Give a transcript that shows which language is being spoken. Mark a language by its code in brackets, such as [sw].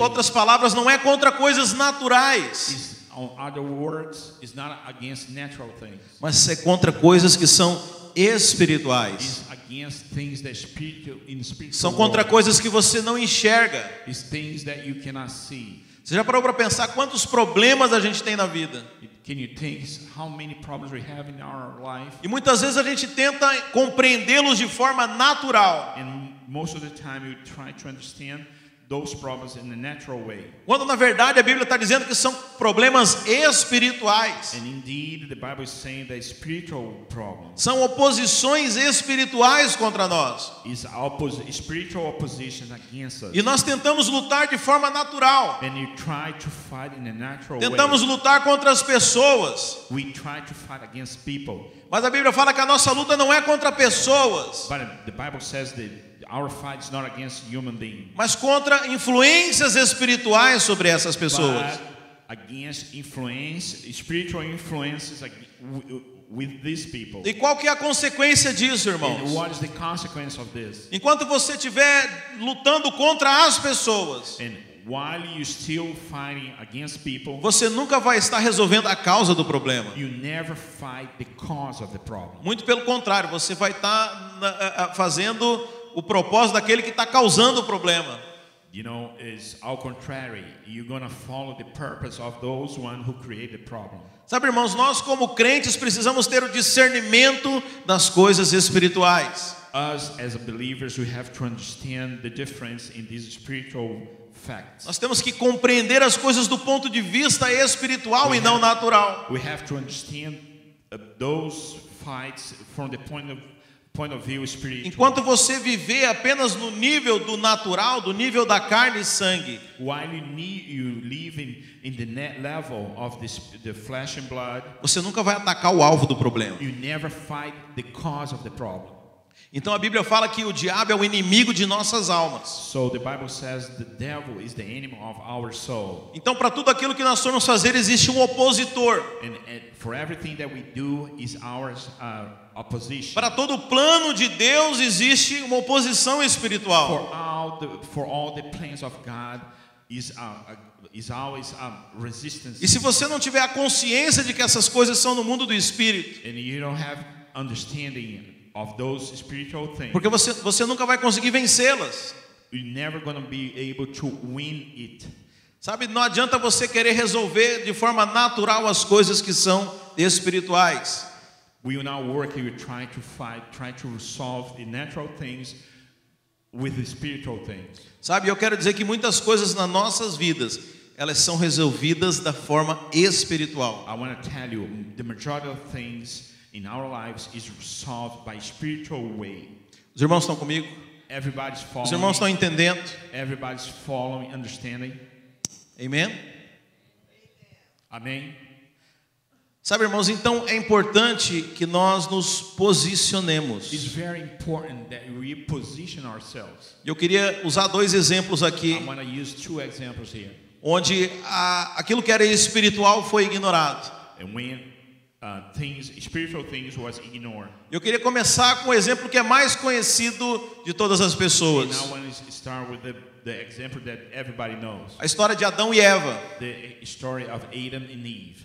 [pt] Outras palavras, não é contra coisas naturais. [en] In other words, it's not against natural things. [pt] Mas é contra coisas que são espirituais. [en] It's against things that in spiritual [pt] São contra coisas que você não enxerga. [en] It's things that you cannot see. [pt] Você já parou para pensar quantos problemas a gente tem na vida? [en] Can you think how many problems we have in our life? [pt] E muitas vezes a gente tenta compreendê-los de forma natural. [en] And most of the time you try to understand those problems in a natural way. [pt] Quando na verdade a Bíblia está dizendo que são problemas espirituais. [en] And indeed the Bible is saying that spiritual problems. [pt] São oposições espirituais contra nós. [en] Is spiritual opposition against us. [pt] E nós tentamos lutar de forma natural. [en] And you try to fight in a natural [pt] Tentamos [en] way. [pt] lutar contra as pessoas. [en] We try to fight against people. [pt] Mas a Bíblia fala que a nossa luta não é contra pessoas. [en] But the Bible says that our fight is not against human beings. [pt] Mas contra influências espirituais sobre essas pessoas. [en] But against spiritual influences with these people. [pt] E qual que é a consequência disso, irmãos? [en] And what is the consequence of this? [pt] Enquanto você estiver lutando contra as pessoas, [en] And while you still fighting against people, [pt] você nunca vai estar resolvendo a causa do problema. [en] you never fight the cause of the problem. [pt] Muito pelo contrário, você vai estar fazendo o propósito daquele que está causando o problema. [en] You know, it's ao contrary. You're going to follow the purpose of those one who create the problem. [pt] Sabe, irmãos, nós como crentes precisamos ter o discernimento das coisas espirituais. [en] Us as believers, we have to understand the difference in these spiritual facts. [pt] Nós temos que compreender as coisas do ponto de vista espiritual e não natural. [en] We have to understand those fights from the point of view spiritual. [pt] Enquanto você viver apenas no nível do natural, do nível da carne e sangue, [en] While you live in the net level of the flesh and blood, [pt] você nunca vai atacar o alvo do problema. [en] you never fight the cause of the problem. [pt] Então a Bíblia fala que o diabo é o inimigo de nossas almas. [en] So the Bible says the devil is the enemy of our soul. [pt] Então para tudo aquilo que nós formos fazer existe um opositor. [en] And for everything that we do is our opposition. [pt] Para todo o plano de Deus existe uma oposição espiritual. [en] For all the plans of God is always resistance. [pt] E se você não tiver a consciência de que essas coisas são no mundo do espírito, [en] And you don't have understanding of those spiritual things, [pt] porque você nunca vai conseguir vencê-las. [en] you're never going to be able to win it. [pt] Sabe, não adianta você querer resolver de forma natural as coisas que são espirituais. [en] We will not work, we will try to resolve the natural things with the spiritual things. [pt] Sabe, eu quero dizer que muitas coisas nas nossas vidas, elas são resolvidas da forma espiritual. [en] I want to tell you, the majority of things in our lives is resolved by spiritual way. [pt] Os irmãos estão comigo? [en] Everybody's [pt] Os [en] following. [pt] irmãos estão entendendo? [en] Everybody's following, understanding. [pt] Amém? [en] Amen. [pt] Sabe, irmãos, então é importante que nós nos posicionemos. [en] It's very important that we position ourselves. [pt] Eu queria usar dois exemplos aqui, [en] I want to use two examples here. [pt] onde aquilo que era espiritual foi ignorado. [en] And when spiritual things was ignored. [pt] Eu queria começar com o exemplo que é mais conhecido de todas as [en] And [pt] pessoas. [en] I want to start with the example that everybody knows. [pt] A história de Adão e Eva. [en] The story of Adam and Eve.